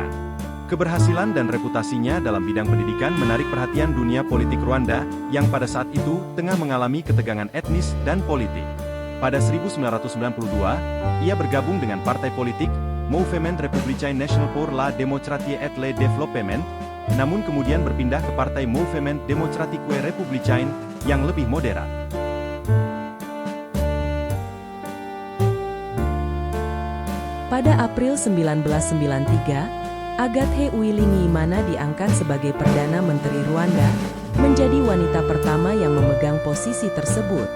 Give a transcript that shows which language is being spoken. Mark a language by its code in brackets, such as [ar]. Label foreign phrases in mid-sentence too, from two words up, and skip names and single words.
[id] Keberhasilan dan reputasinya dalam bidang pendidikan menarik perhatian dunia politik Rwanda yang pada saat itu tengah mengalami ketegangan etnis dan politik. Pada 1992, ia bergabung dengan partai politik Mouvement Républicain National pour la Démocratie et le Développement, namun kemudian berpindah ke partai Mouvement Démocratique Républicain yang lebih moderat. Pada April 1993, Agathe Uwilingiyimana diangkat sebagai Perdana Menteri Rwanda, menjadi wanita pertama yang memegang posisi tersebut.